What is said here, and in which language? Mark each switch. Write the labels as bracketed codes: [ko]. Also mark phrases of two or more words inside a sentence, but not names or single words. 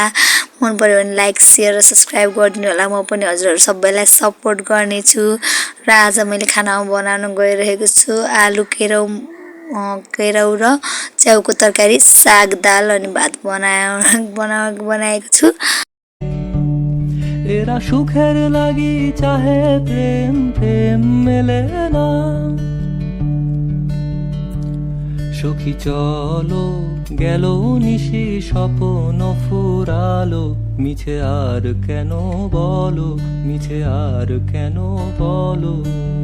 [ne] मन पर्यो भने लाइक, सेयर र सब्सक्राइब गरिदिनु होला। म पनि हजुरहरू सबैलाई सपोर्ट गर्नेछु। र आज मैले खाना बनाउन गइरहेको छु आलु केराउ र च्याउको तरकारी, साग, दाल अनि भात बनाएको छु। [bn] এরা সুখের লাগি চাহে প্রেম প্রেম মেলে না। সখী চলো গেল নিশি স্বপ্ন ফুরালো, মিছে আর কেন বলো, মিছে আর কেন বলো।